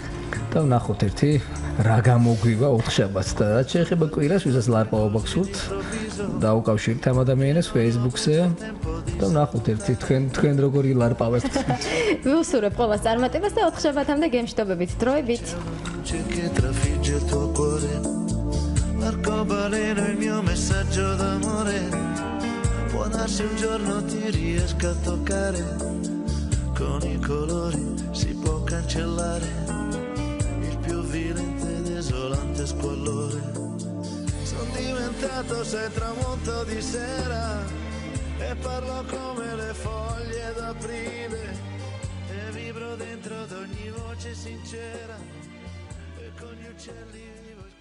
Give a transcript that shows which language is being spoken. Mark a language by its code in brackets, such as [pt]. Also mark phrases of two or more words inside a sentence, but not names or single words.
[ka] და ვნახოთ ერთი რა გამოგვივა 4 შაბათს და რაც შეეხება კვირას, ვისაც ლარპაობა გსურთ, დაუკავშირეთ ამ ადამიანებს Facebook-ზე და ვნახოთ ერთი თქვენ როგორი ლარპავებთ. ვუსურვებ ყველას წარმატებას და 4 შაბათამდე გემშვიდობებით დროებით. [it] L'arcobaleno il mio messaggio d'amore può darsi un giorno ti riesco a toccare con i colori si può cancellare il più violento e desolante squallore sono diventato sei tramonto di sera e parlo come le foglie d'aprile e vibro dentro ad ogni voce sincera e con gli uccelli